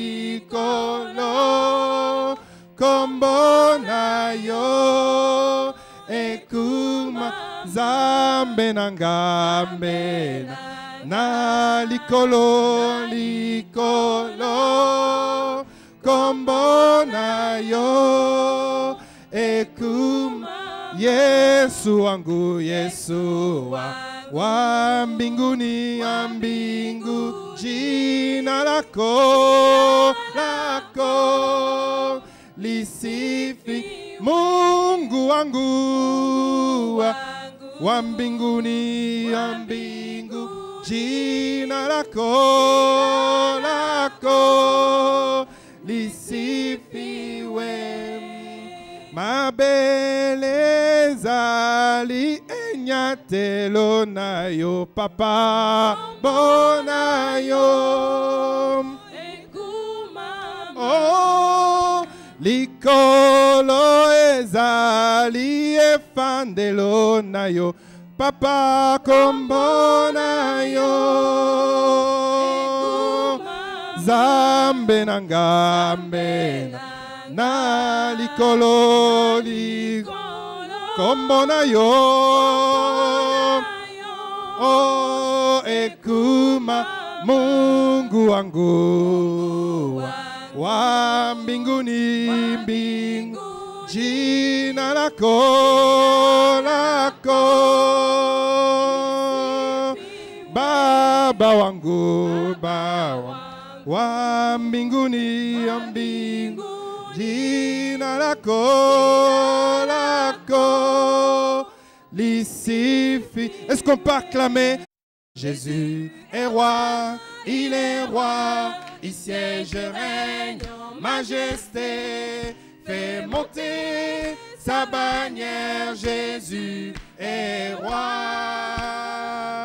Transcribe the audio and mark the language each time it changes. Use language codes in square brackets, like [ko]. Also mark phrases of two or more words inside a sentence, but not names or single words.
[ln] kombo na yo ekuma zambe na ngambe na likolo kombo na yo ekum. [sw] Yesu wangu, Yesu wa mbinguni, ya mbingu jina lako lisifi. Mungu wangu wa mbinguni, ya mbingu jina lako lisifiwe. [ln] Mabele zali enyatelo na yo papa bona yo oh likolo ezali efandelo na yo papa kombona yo zambe na ngambe na likolo kombona yo oh ekuma [sw] Mungu wangu wa mbinguni, mbingu jina lako Baba wangu, Baba wa mbinguni, ya mbingu jina lako lisifi. [fr] Est-ce qu'on peut acclamer? Jésus est roi, il est roi, il siège et règne en majesté. Fait monter sa bannière, Jésus est roi.